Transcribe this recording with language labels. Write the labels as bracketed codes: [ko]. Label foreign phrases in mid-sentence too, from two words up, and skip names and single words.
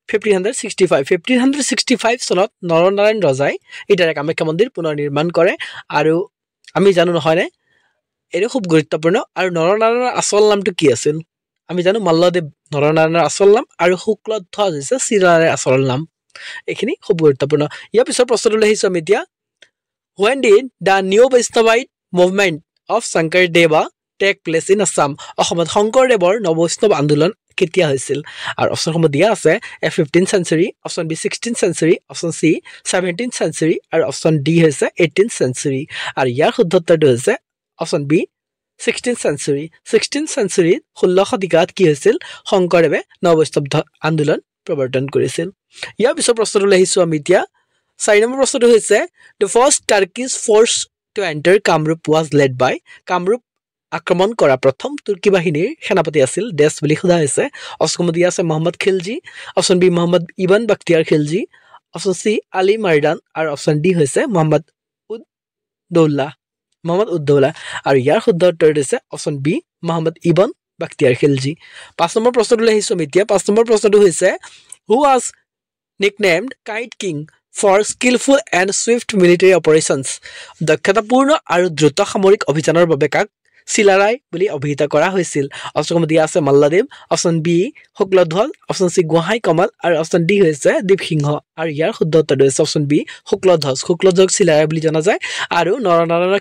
[as] 1565 চনত নৰনাৰায়ণ ৰজাই ইটাৰে কামাখ্যা মন্দিৰ পুনৰ নিৰ্মাণ কৰে আৰু আমি জানো নহয়নে এইটো খুব গুৰুত্বপূৰ্ণ আৰু নৰনাৰায়ণৰ আচল নামটো কি আছিল আমি জানো মল্লদেৱ নৰনাৰায়ণৰ আচল নাম আৰু শুক্লধ্বজ হৈছে শ্ৰীনাৰায়ণৰ আচল নাম এইখিনি খুব গুৰুত্বপূৰ্ণ ইয়াৰ পিছৰ প্ৰশ্নটো লৈ আহিছো আমি এতিয়া [en] when did the new Vaishnavite movement of Shankardev take place in Assam [as] অসমত শংকৰদেৱৰ নৱবৈষ্ণৱ আন্দোলন কেতিয়া হৈছিল আৰু অপচনসমূহ দিয়া আছে এ 15th century [en] option B [as] 16th century [en] option C [as] 17th century আৰু [en] option D [as] হৈছে 18th century আৰু ইয়াৰ শুদ্ধ উত্তৰটো হৈছে অপচন বি 16th century 16th century 16 শতিকাত কি হৈছিল শংকৰদেৱে নৱবৈষ্ণৱ আন্দোলন প্ৰৱৰ্তন কৰিছিল ইয়াৰ পিছৰ প্ৰশ্নটো লৈ আহিছো আমি এতিয়া 4 নম্বৰ প্ৰশ্নটো হৈছে [en] the first Turkish force to enter [as] কামৰূপ [en] was led by [as] কামৰূপ আক্ৰমণ কৰা প্ৰথম তুৰ্কী বাহিনীৰ সেনাপতি আছিল ডেছ বুলি সোধা হৈছে অপচন দিয়া আছে মোহাম্মদ খিলজি অপচন বি মোহাম্মদ ইবন বখতিয়াৰ খিলজি অপচন চি আলী মাৰ্দান আৰু অপচন ডি হৈছে মোহাম্মদ উদ্দৌলা আৰু ইয়াৰ শুদ্ধ উত্তৰটো হৈছে অপচন বি মোহাম্মদ ইবন বখতিয়াৰ খিলজি 5 নম্বৰ প্ৰশ্নটো লৈ আহিছো আমি এতিয়া 5 নম্বৰ প্ৰশ্নটো হৈছে [en] who was nicknamed Kite King for skillful and swift military operations [as] দক্ষতাপূৰ্ণ আৰু দ্ৰুত সামৰিক অভিযানৰ বাবে কাক চিলাৰাই বুলি অভিহিত কৰা হৈছিল অপচন দিয়া আছে মল্লদেৱ অপচন বি শুক্লধ্বজ অপচন চি গোহাই কমল আৰু অপচন ডি হৈছে দীপসিংহ আৰু ইয়াৰ শুদ্ধ উত্তৰটো হৈছে অপচন বি শুক্লধ্বজ চিলাৰাই বুলি জনা যায় আৰু নৰনাৰায়ণক